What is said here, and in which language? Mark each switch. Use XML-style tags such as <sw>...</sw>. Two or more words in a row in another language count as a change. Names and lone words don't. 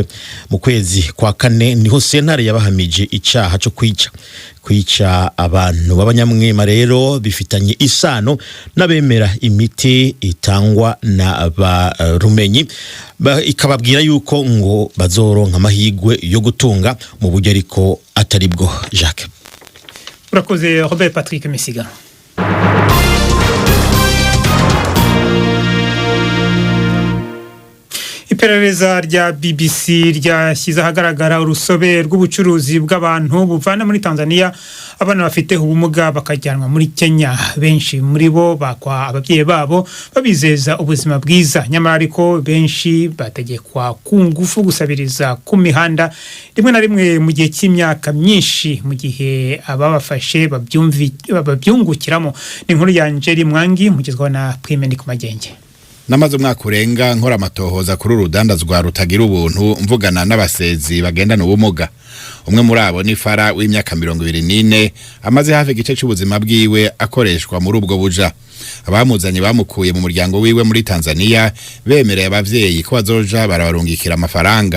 <rn>Mu kwezi kwa kane niho sentare yabahamije icaha cyo kwica abantu b'abanyamwema rero bifitanye isano n'abemera imiti itangwa na barumenyi ikababwira yuko ngo bazoronka amahigwe yo gutunga mu buryo ariko atari bwo. Jacques</rn> <rw>urakoze Robert Patrick Mesiga. Iperereza rya BBC ryashyize ahagaragara urusobe rw'ubucuruzi bw'abantu buvana muri Tanzania abana bafite ubumuga bakajyanwa muri Kenya. Benshi muri bo bakwa ababyeyi babo babizeza ubuzima bwiza, nyamara ariko benshi bategekwa ku ngufu gusabiriza ku mihanda rimwe na rimwe mu gihe cy'imyaka myinshi mu gihe ababafashe babyungukiramo.</rw> <rn>Ni inkuru ya Njeri Mwangi mugezwaho na Prime Nikumagenge. namaze umwaka urenga nkora amatohoza kuri urudandazwa rutagira ubuntu mvugana n'abasezi bagendana ubumuga. Umwe muri abo ni Fara w'imyaka 24 amaze hafi igice cy'ubuzima bwiwe akoreshwa muri ubwo buja. Abamuzanye bamukuye mu muryango wiwe muri Tanzania bemereye abavyeyi ko bazoja barabarungikira amafaranga.</rn>